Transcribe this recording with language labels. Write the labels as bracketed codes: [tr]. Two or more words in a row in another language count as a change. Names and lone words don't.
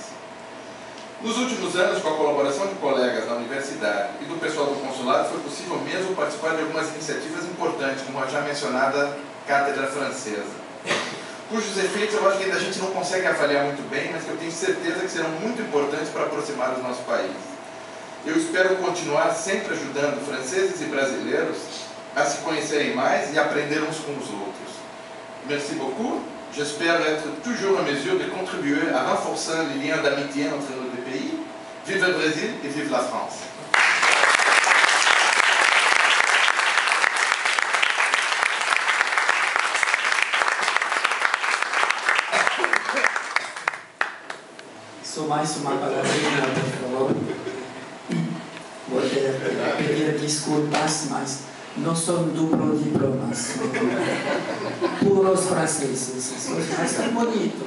[pt] Nos últimos anos, com a colaboração de colegas na universidade e do pessoal do consulado, foi possível mesmo participar de algumas iniciativas importantes, como a já mencionada Cátedra Francesa, cujos efeitos eu acho que ainda a gente não consegue avaliar muito bem, mas que eu tenho certeza que serão muito importantes para aproximar o nosso país. Eu espero continuar sempre ajudando franceses e brasileiros a se conhecerem mais e aprender uns com os outros. [fr] Merci beaucoup. J'espère être toujours en mesure de contribuer à renforcer les liens d'amitié entre nos deux pays. Vive le Brésil et vive la France. [pt] Só mais uma palavrinha, por favor. Vou pedir desculpas, mas não são duplos diplomas, puros franceses, mas são bonitos.